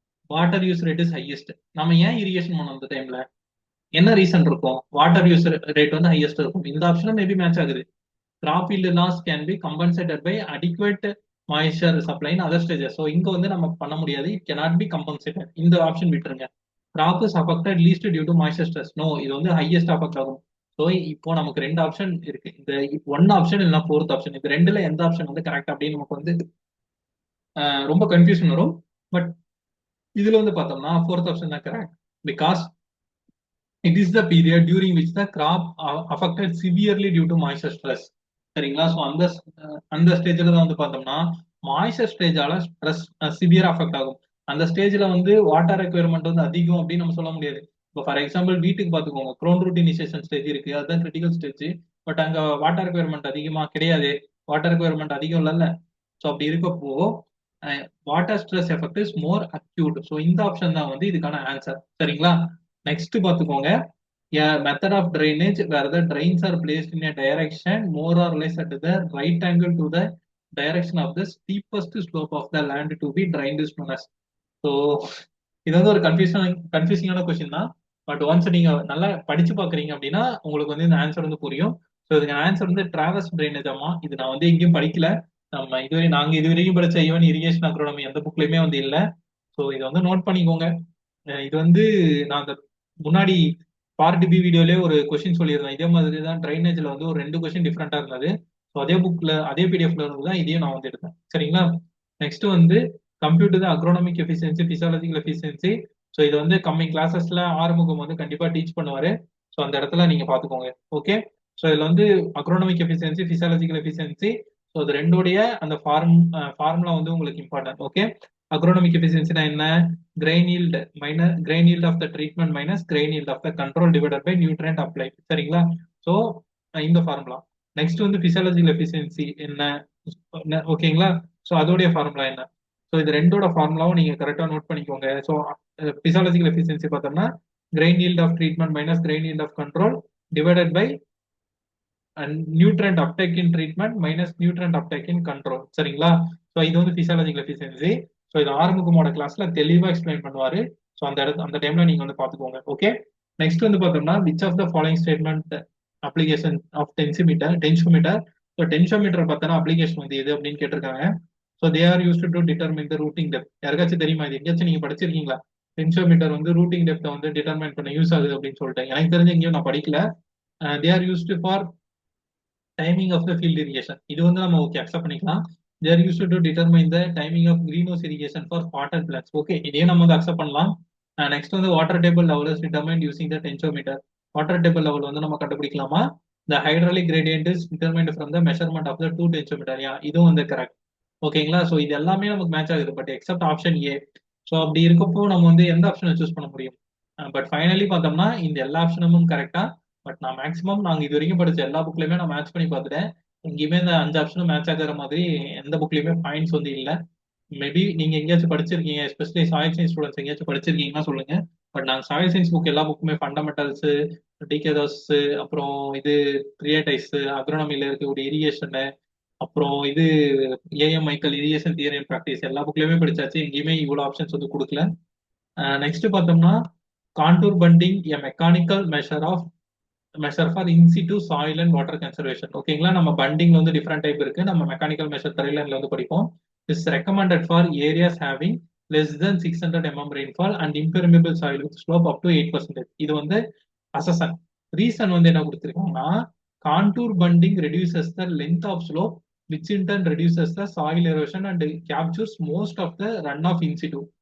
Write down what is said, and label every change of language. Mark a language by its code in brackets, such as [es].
[ta] Water use rate is highest. நம்ம ஏன் irrigation பண்ணோம் அந்த டைம்ல, என்ன ரீசன் இருக்கும்? வாட்டர் யூஸ் ரேட் வந்து ஹையஸ்ட் இருக்கும். இந்த ஆப்ஷனும் மேபி மேட்ச் ஆகுது. Graph [en] yield loss can be compensated by adequate moisture supply in other stages. [ta] So இங்க வந்து நம்ம பண்ண முடியாது, [en] it cannot be compensated. [ta] இந்த ஆப்ஷன் விட்டுருங்க. [en] crop is affected least due to moisture stress. [ta] No, இது வந்து ஹையஸ்ட் அஃபெக்ட் ஆகும். ஸோ இப்போ நமக்கு 2 ஆப்ஷன் இருக்கு. இந்த 1 ஆப்ஷன் இல்லைன்னா 4th ஆப்ஷன், இது ரெண்டுல எந்த ஆப்ஷன் வந்து கரெக்ட் அப்படின்னு நமக்கு வந்து ரொம்ப கன்ஃபியூஷன் வரும். பட் இதுல வந்து பார்த்தோம்னா 4th ஆப்ஷன் தான் correct. [en] Because it is the period during which the crop affected severely due to moisture stress. [ta] சரிங்களா, ஸோ அந்த அந்த ஸ்டேஜ்ல தான் வந்து பார்த்தோம்னா மாய்ஸ்சர் ஸ்டேஜால ஸ்ட்ரெஸ் சிவியர் அஃபெக்ட் ஆகும். அந்த ஸ்டேஜ்ல வந்து வாட்டர் ரெக்யர்மெண்ட் வந்து அதிகம் அப்படின்னு நம்ம சொல்ல முடியாது. இப்போ ஃபார் எக்ஸாம்பிள் வீட்டுக்கு பார்த்துக்கோங்க, க்ரோன் ரூட் இனிஷியேஷன் ஸ்டேஜ் இருக்கு, அதுதான் கிரிட்டிக்கல் ஸ்டேஜ். பட் அங்க வாட்டர் ரெக்யர்மெண்ட் அதிகமா கிடையாது, வாட்டர் ரெக்யர்மெண்ட் அதிகம் இல்லைல்ல. ஸோ அப்படி இருக்கப்போ water stress effect is more acute. So இந்த ஆப்ஷன் தான் வந்து இதுக்கான ஆன்சர். சரிங்களா? நெக்ஸ்ட் பார்த்துக்கோங்க. [en] A method of drainage where the drains are placed in a direction more or less at the right angle to the direction of the steepest slope of the land to be drained is known as. [ta] So இது வந்து ஒரு கன்ஃபியூசிங்கான question தான். But once நீங்க நல்லா படிச்சு பாக்குறீங்க அப்படின்னா உங்களுக்கு வந்து இந்த ஆன்சர் வந்து புரியும். ஸோ இதுக்கு ஆன்சர் வந்து டிராவர்ஸ் டிரைனேஜ். ஆமா, இது நான் வந்து எங்கேயும் படிக்கல. நாங்க இதுவரைக்கும் படிச்ச ஈவன் இரிகேஷன் அக்ரோனமி எந்த புக்லயுமே வந்து இல்லை. ஸோ இதை வந்து நோட் பண்ணிக்கோங்க. இது வந்து நான் அந்த முன்னாடி பார்ட் பி வீடியோலயே ஒரு கொஸ்டின் சொல்லியிருந்தேன். இதே மாதிரி தான் ட்ரைனேஜ்ல வந்து ஒரு 2 கொஸ்டின் டிஃப்ரெண்டா இருந்தது. ஸோ அதே புக்ல அதே பிடிஎஃப்ல இருந்து தான் இதையும் நான் வந்து எடுத்தேன். சரிங்களா? நெக்ஸ்ட் வந்து கம்ப்யூட்டர் தான் அக்ரோனமிக் எஃபிஷியன்சி, பிசியாலஜிக்கல் எஃபிஷியன்சி. ஸோ இது வந்து கம்மிங் கிளாஸஸ்ல ஆறுமுகம் வந்து கண்டிப்பா டீச் பண்ணுவாரு. ஸோ அந்த இடத்துல நீங்க பாத்துக்கோங்க. ஓகே. ஸோ இதுல வந்து அக்ரோனமிக் எஃபிஷியன்சி, பிசியாலஜிக்கல் எஃபிஷியன்சி. ஸோ அது ரெண்டோடைய அந்த ஃபார்முலா வந்து உங்களுக்கு இம்பார்ட்டன்ட். ஓகே. அக்ரோனமிக் எஃபிஷியன்சினா என்ன? [en] grain yield minus grain yield of the treatment minus grain yield of the control divided by nutrient applied. [ta] சரிங்களா? ஸோ இந்த ஃபார்முலா. நெக்ஸ்ட் வந்து பிசியாலஜிக்கல் எஃபிஷியன்சி என்ன? ஓகேங்களா? ஸோ அதோடைய ஃபார்முலா என்ன? ஸோ இது ரெண்டோட ஃபார்முலாவும் நீங்க கரெக்டா நோட் பண்ணிக்கோங்க. ஸோ பிசியாலஜிக்கல் எஃபிஷியன்சி பார்த்தோம்னா [en] grain yield of treatment minus grain yield of control divided by nutrient uptake in treatment minus nutrient uptake in control. [ta] சரிங்களா? ஸோ இது வந்து பிசியாலஜிக்கல் எஃபிஷியன்சி. ஸோ இது ஆறுமுகமோட கிளாஸ்ல தெளிவா எக்ஸ்பிளைன் பண்ணுவாரு. ஸோ அந்த டைம்ல நீங்க வந்து பாத்துக்கோங்க. ஓகே. நெக்ஸ்ட் வந்து பார்த்தோம்னா which of the following statement application of டென்சியோமீட்டர். So டென்சியோமீட்டர் பார்த்தோன்னா அப்ளிகேஷன் வந்து எது அப்படின்னு கேட்டிருக்காங்க. So they are used to determine the routing depth. யாருக்காச்சும் தெரியுமா? இது எங்கேயாச்சும் நீங்க படிச்சிருக்கீங்களா? டென்சியோமீட்டர் வந்து ரூட்டிங் டெப்த்தை வந்து டிட்டர்மைன் பண்ண யூஸ் ஆகுது அப்படின்னு சொல்லிட்டு எனக்கு தெரிஞ்சு எங்கேயும் நான் படிக்கல. [en] They are used for timing of the field irrigation. [ta] இது வந்து நம்ம ஓகே அக்செப்ட் பண்ணிக்கலாம். [en] they are used to determine the timing of greenhouse irrigation for spotted plants. [ta] Okay, இதையும் நம்ம வந்து அக்செப்ட் பண்ணலாம். நெக்ஸ்ட் வந்து water table level is determined using the டென்சியோமீட்டர். Water table level வந்து நம்ம கண்டுபிடிக்கலாமா? [en] the hydraulic gradient is determined from the measurement of the 2 tensiometer. [ta] இதுவும் வந்து correct. ஓகேங்களா? ஸோ இது எல்லாமே நமக்கு மேட்ச் ஆகுது. But accept option A. So அப்படி இருக்கப்போ நம்ம வந்து எந்த ஆப்ஷனை சூஸ் பண்ண முடியும்? பட் ஃபைனலி பார்த்தோம்னா இந்த எல்லா ஆப்ஷனும் கரெக்டா. பட் நான் மேக்ஸிமம் நாங்க இது வரைக்கும் படிச்ச எல்லா புக்லயுமே நான் மேட்ச் பண்ணி பார்த்துட்டேன். எங்கேயுமே இந்த 5 ஆப்ஷனும் மேட்ச் ஆகிற மாதிரி எந்த புக்லயுமே பாயிண்ட்ஸ் வந்து இல்லை. மேபி நீங்க எங்கேயாச்சும் படிச்சிருக்கீங்க, எஸ்பெஷலி சாயில் சயின்ஸ் ஸ்டூடெண்ட்ஸ் எங்கேயாச்சும் படிச்சிருக்கீங்கன்னா சொல்லுங்க. பட் நாங்கள் சாயில் சயின்ஸ் புக் எல்லா புக்குமே ஃபண்டமெண்டல்ஸ், டிகேதோஸ், அப்புறம் இது கிரியேட்டைஸ், அக்ரோனமில இருக்கக்கூடிய இரிகேஷனு, அப்புறம் இது AM Michael irrigation theory and practice எல்லா புக்லயுமே படிச்சாச்சு. எங்கேயுமே இவ்வளோ ஆப்ஷன்ஸ் வந்து கொடுக்கல. நெக்ஸ்ட் பார்த்தோம்னா contour bunting a mechanical measure for in situ soil and water conservation. ஓகேங்களா? நம்ம பண்டிங் வந்து டிஃப்ரெண்ட் டைப் இருக்கு. நம்ம மெக்கானிக்கல் மெஷர் தரையில வந்து படிப்போம். [en] Is recommended for areas having less than 600 mm rainfall and impermeable soil with slope up to 8%. [ta] இது வந்து அசசன். ரீசன் வந்து என்ன கொடுத்துருக்காங்கன்னா [en] Contour bunding reduces the length of slope which in turn reduces the soil erosion and captures most of the runoff in situ.